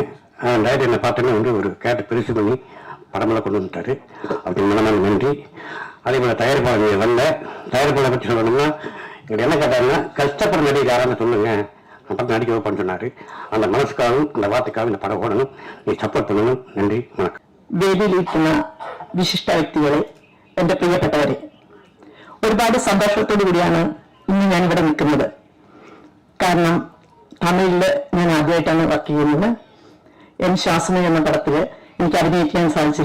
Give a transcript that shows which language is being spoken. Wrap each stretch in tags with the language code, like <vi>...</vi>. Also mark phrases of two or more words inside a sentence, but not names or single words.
<ta>டைரக்டர் என்னை பார்த்தோன்னே வந்து ஒரு கேரக்டர் பெருசு பண்ணி படமெல்லாம் கொண்டு வந்துட்டாரு. அப்படி மனமான நன்றி. அதே போல் தயாரிப்பாளர் வரல. தயாரிப்பாளரை பற்றி சொல்லணும்னா எங்களுக்கு என்ன கேட்டாருன்னா, கஷ்டப்படுற நடிகை யாரான்னு சொல்லுங்க, படம் நடிக்க வைப்பான்னு சொன்னார். அந்த மனசுக்காகவும் அந்த வார்த்தைக்காகவும் இந்த</ta> <ml>പടം ഓടണം. നീ സപ്പോർട്ട് ചെയ്യണം. നന്ദി, വണക്കം. വേദിയിലിരിക്കുന്ന വിശിഷ്ട വ്യക്തികളെ, എന്റെ പ്രിയപ്പെട്ടവരെ, ഒരുപാട് സന്തോഷത്തോടു കൂടിയാണ് ഇന്ന് ഞാനിവിടെ നിൽക്കുന്നത്. കാരണം തമിഴില് ഞാൻ ആദ്യമായിട്ടാണ് വർക്ക് ചെയ്യുന്നത്. എൻ ശാസന എന്ന പടത്തില് എനിക്ക് അഭിനയിക്കാൻ സാധിച്ചില്ല.</ml>